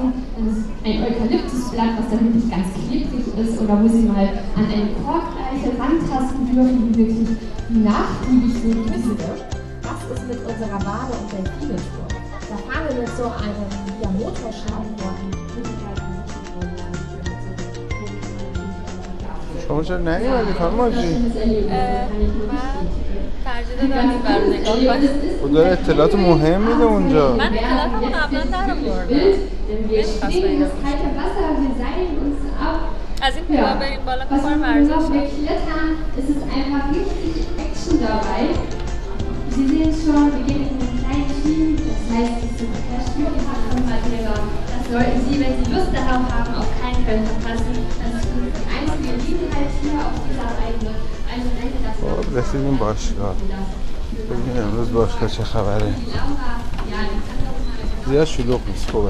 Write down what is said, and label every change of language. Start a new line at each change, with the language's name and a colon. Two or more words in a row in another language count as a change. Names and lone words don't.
German: Das ist ein Eukalyptusblatt, was dann wirklich ganz klebrig ist, oder wo Sie mal an eine Korkeiche rantasten dürfen, die wirklich nachgiebig sind. Ist mit unserer Bade- und Delfine-Tour. Da fahren wir mit so einem Motorschlauch
Persian: شما چرا نیومدی خانم ماجی؟ من ترجیح دادم این برو نگاه کنم. خود داره اطلاعات مهم میده اونجا. من اطلاعاتمو قبلا در آوردم. از این کوه بریم بالا که کار ورزش
German: Sie sehen schon, wir gehen in einen kleinen Team, das heißt, es ist der Spielpark von Madeira. Das sollten Sie, wenn Sie Lust darauf haben, auf keinen Fall verpassen. Das ist die einzige Gelegenheit hier auf dieser Reise. Also denke, das
Persian: خب رسیدیم باشگاه. ببینیم امروز باشگاه چه خبره. زیاد شلوغ نیست خوبه.